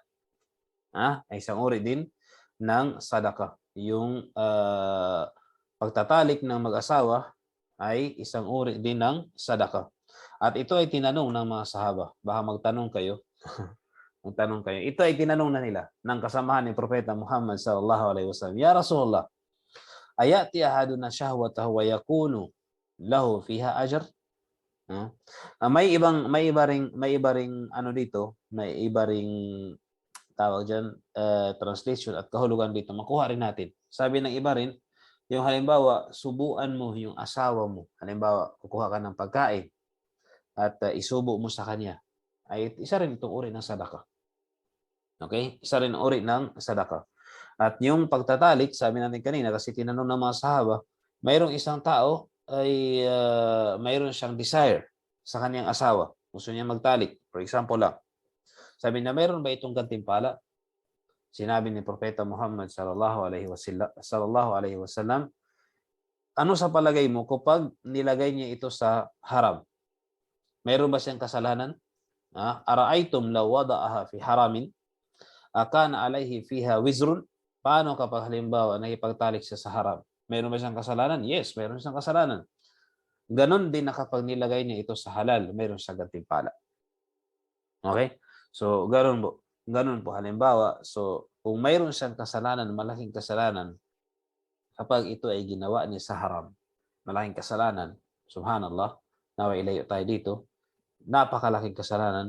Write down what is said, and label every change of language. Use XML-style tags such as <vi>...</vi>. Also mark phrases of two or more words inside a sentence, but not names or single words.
<tl>Ay isang uri din ng sadaka. Yung pagtatalik ng mag-asawa ay isang uri din ng sadaka. At ito ay tinanong ng mga sahaba. Baka magtanong kayo. Magtanong kayo. Ito ay tinanong na nila ng kasamahan ni Propeta Muhammad</tl> <ar>صلى الله عليه وسلم. يا رسول الله أيأتي أحدنا شهوته ويكون له فيها أجر?</ar> <tl>May iba ring ano dito, may iba ring tawag diyan, translation at kahulugan dito. Makuha rin natin. Sabi ng iba rin, yung halimbawa, subuan mo yung asawa mo. Halimbawa, kukuha ka ng pagkain at isubo mo sa kanya. Ay isa rin itong uri ng sadaka. Okay? Isa rin uri ng sadaka. At yung pagtatalik, sabi natin kanina, kasi tinanong ng mga sahaba, mayroong isang tao ay mayroon siyang desire sa kanyang asawa. Gusto niya magtalik.</tl> <en>For example</en> <tl>lang. Sabi na, mayroon ba itong gantimpala? Sinabi ni Propeta Muhammad</tl> <ar>صلى الله عليه وسلم,</ar> <tl>ano sa palagay mo kapag nilagay niya ito sa haram? Mayroon ba siyang kasalanan?</tl> <ar>أرأيتم لو وضعها في حرام أكان عليه فيها وزر?</ar> <tl>Paano kapag halimbawa nakipagtalik siya sa haram? Mayroon ba siyang kasalanan? Yes, mayroon siyang kasalanan. Ganon din na kapag nilagay niya ito sa halal, mayroon siyang gantimpala. Okay? So, ganun po halimbawa. So, kung mayroon siyang kasalanan, malaking kasalanan, kapag ito ay ginawa niya sa haram, malaking kasalanan, subhanallah, nawa ilayo tayo dito, napakalaking kasalanan.</tl>